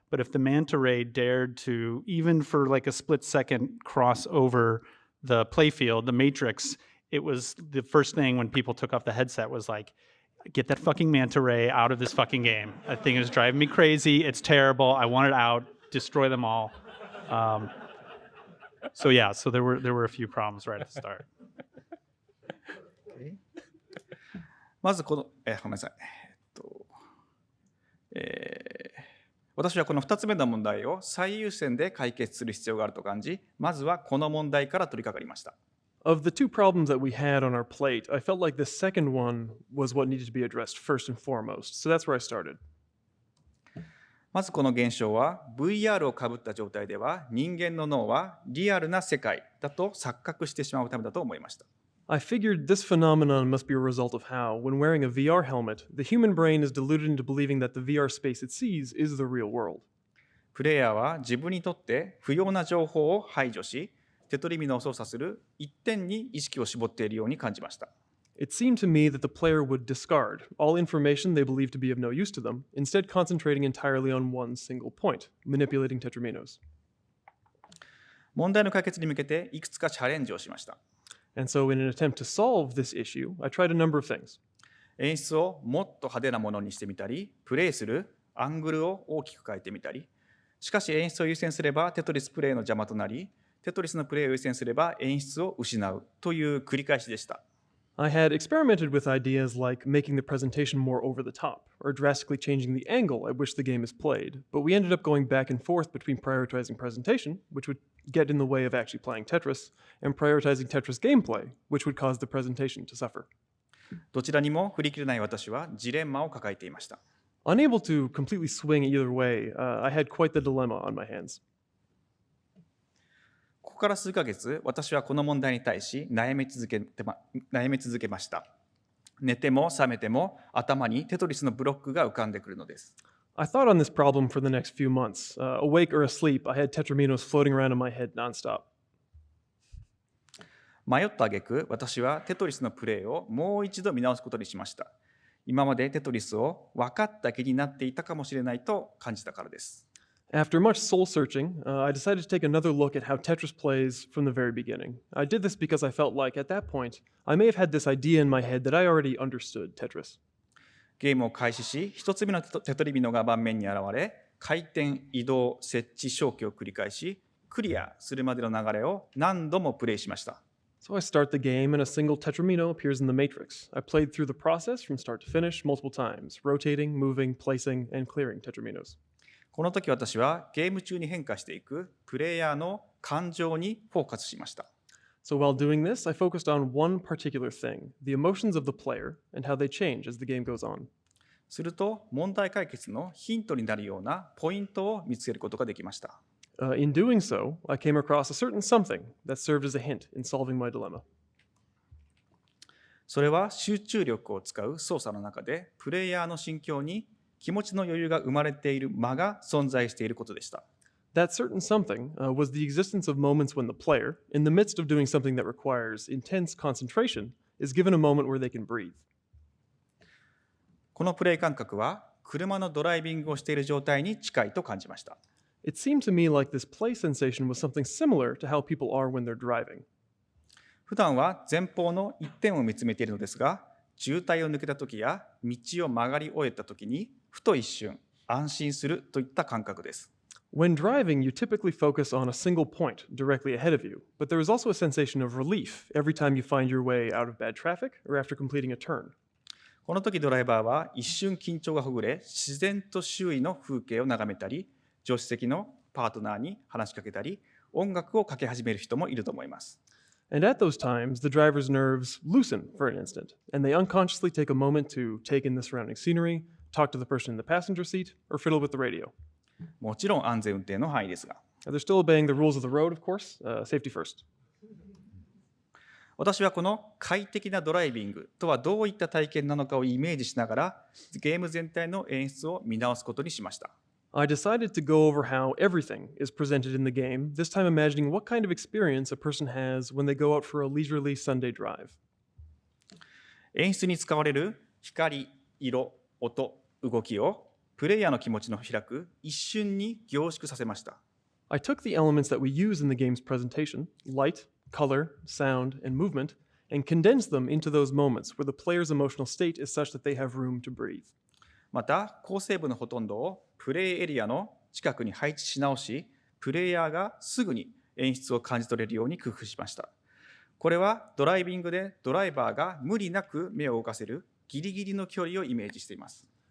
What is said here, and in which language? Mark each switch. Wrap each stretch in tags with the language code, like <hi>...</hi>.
<en>but if the manta ray dared to, even for like a split second, cross over the playfield, the matrix, it was the first thing when people took off the headset was like, get that fucking manta ray out of this fucking game. That thing is driving me crazy. It's terrible. I want it out. Destroy them all. So there were a few problems right at the start.</en> <ja>まずこの、ごめんなさい。私はこの2つ目の問題を最優先で解決する必要があると感じ、まずはこの問題から取り掛かりました。</ja> <en>Of the two problems that we had on our plate, I felt like the second one was what needed to be addressed first and foremost. So that's where I started.</en> <ja>まずこの現象は VR をかぶった状態では人間の脳はリアルな世界だと錯覚してしまうためだと思いました。</ja> <en>I figured this phenomenon must be a result of how, when wearing a VR helmet, the human brain is deluded into believing that the VR space it sees is the real world.</en> <ja>プレイヤーは自分にとって不要な情報を排除し、テトリミノを操作する一点に意識を絞っているように感じました。</ja> <en>It seemed to me that the player would discard all information they believed to be of no use to them, instead concentrating entirely on one single point, manipulating tetraminos.</en> <ja>問題の解決に向けていくつかチャレンジをしました。</ja> <en>And so in an attempt to solve this issue, I tried a number of things.</en> <ja>演出をもっと派手なものにしてみたり、プレイするアングルを大きく変えてみたり、しかし演出を優先すればテトリスプレイの邪魔となり、テトリスのプレイを優先すれば演出を失うという繰り返しでした。</ja> <en>I had experimented with ideas like making the presentation more over the top, or drastically changing the angle at which the game is played, but we ended up going back and forth between prioritizing presentation, which would get in the way of actually playing Tetris, and prioritizing Tetris gameplay, which would cause the presentation to suffer.</en> <ja>どちらにも振り切れない私はジレンマを抱えていました。</ja> <en>Unable to completely swing either way, I had quite the dilemma on my hands.</en> <ja>ここから数ヶ月、私はこの問題に対し悩み続けました。寝ても覚めても頭にテトリスのブロックが浮かんでくるのです。</ja> <en>I thought on this problem for the next few months. Awake or asleep, I had tetraminos floating around in my head nonstop.</en> <ja>迷った挙句、私はテトリスのプレイをもう一度見直すことにしました。今までテトリスを分かった気になっていたかもしれないと感じたからです。</ja> <en>After much soul-searching, I decided to take another look at how Tetris plays from the very beginning. I did this because I felt like, at that point, I may have had this idea in my head that I already understood Tetris.</en> <ja>ゲームを開始し、一つ目のテトリミノが盤面に現れ、回転、移動、設置、消去を繰り返し、クリアするまでの流れを何度もプレイしました。</ja> <en>So I start the game and a single tetramino appears in the matrix. I played through the process from start to finish multiple times, rotating, moving, placing, and clearing tetraminos.</en> <ja>この時私はゲーム中に変化していくプレイヤーの感情にフォーカスしました。</ja> <en>So while doing this, I focused on one particular thing, the emotions of the player and how they change as the game goes on.</en> <ja>すると問題解決のヒントになるようなポイントを見つけることができました。</ja> <en>In doing so, I came across a certain something that served as a hint in solving my dilemma.</en> <ja>それは集中力を使う操作の中でプレイヤーの心境に気持ちの余裕が生まれている間が存在していることでした。</ja> <en>That certain something was the existence of moments when the player, in the midst of doing something that requires intense concentration, is given a moment where they can breathe.</en> <ja>このプレイ感覚は車のドライビングをしている状態に近いと感じました。</ja> <en>It seemed to me like this play sensation was something similar to how people are when they're driving.</en> <ja>普段は前方の一点を見つめているのですが、渋滞を抜けた時や道を曲がり終えた時にふと一瞬安心するといった感覚です。</ja> <en>When driving, you typically focus on a single point directly ahead of you, but there is also a sensation of relief every time you find your way out of bad traffic or after completing a turn.</en> <ja>この時ドライバーは一瞬緊張がほぐれ、自然と周囲の風景を眺めたり、助手席のパートナーに話しかけたり、音楽をかけ始める人もいると思います。</ja> <en>And at those times, the driver's nerves loosen for an instant, and they unconsciously take a moment to take in the surrounding scenery, talk to the person in the passenger seat, or fiddle with the radio.</en> <ja>もちろん安全運転の範囲ですが。</ja> <en>They're still obeying the rules of the road, of course. Safety first.</en> <ja>私はこの快適なドライビングとはどういった体験なのかをイメージしながら、ゲーム全体の演出を見直すことにしました。</ja> <en>I decided to go over how everything is presented in the game, this time imagining what kind of experience a person has when they go out for a leisurely Sunday drive.</en> <ja>演出に使われる光、色、音、動きをプレイヤーの気持ちの開く一瞬に凝縮させました。</ja> <en>I took the elements that we use in the game's presentation, light, color, sound, and movement, and condensed them into those moments where the player's emotional state is such that they have room to breathe.</en> <ja>また、構成部のほとんどをプレイエリアの近くに配置し直し、プレイヤーがすぐに演出を感じ取れるように工夫しました。これはドライビングでドライバーが無理なく目を動かせるギリギリの距離をイメージしています。</ja>